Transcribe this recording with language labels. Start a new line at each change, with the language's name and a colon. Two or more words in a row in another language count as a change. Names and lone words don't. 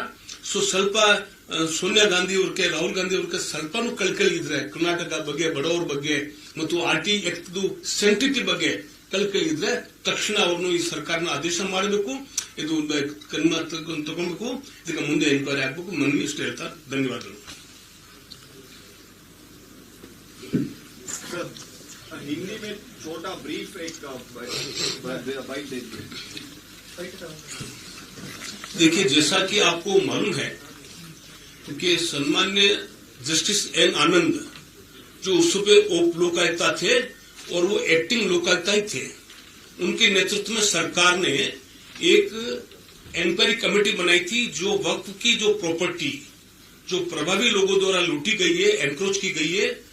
Kannada: ಸೊ ಸ್ವಲ್ಪ ಸೋನಿಯಾ ಗಾಂಧಿ ಅವ್ರಿಗೆ, ರಾಹುಲ್ ಗಾಂಧಿ ಅವ್ರಿಗೆ ಸ್ವಲ್ಪನೂ ಕಳ್ಕಳಿ ಇದ್ರೆ ಕರ್ನಾಟಕ ಬಗ್ಗೆ, ಬಡವರ ಬಗ್ಗೆ ಮತ್ತು RT ಆಕ್ಟ್ ಸೆಂಟಿಟಿ ಬಗ್ಗೆ ಕಳ್ಕಳಿ ಇದ್ರೆ ತಕ್ಷಣ ಅವ್ರನ್ನು ಈ ಸರ್ಕಾರನ ಆದೇಶ ಮಾಡಬೇಕು, ಇದು ಕ್ರಮ ತಗೊಬೇಕು, ಇದಕ್ಕೆ ಮುಂದೆ ಎನ್ಕ್ವೈರಿ ಆಗ್ಬೇಕು. ಮನವಿ ಇಷ್ಟ ಹೇಳ್ತಾ ಧನ್ಯವಾದಗಳು.
Hindi: हिंदी में छोटा ब्रीफ एक बाइट दे दीजिए. देखिए, जैसा कि आपको मालूम है कि सम्मान्य जस्टिस N आनंद जो उस पे लोकायुक्ता थे और वो एक्टिंग लोकायुक्ता ही थे, उनके नेतृत्व में सरकार ने एक
English: inquiry committee
Hindi: बनाई थी जो वक्फ की जो प्रॉपर्टी जो प्रभावी लोगों द्वारा लूटी गई है, एनक्रोच की गई है,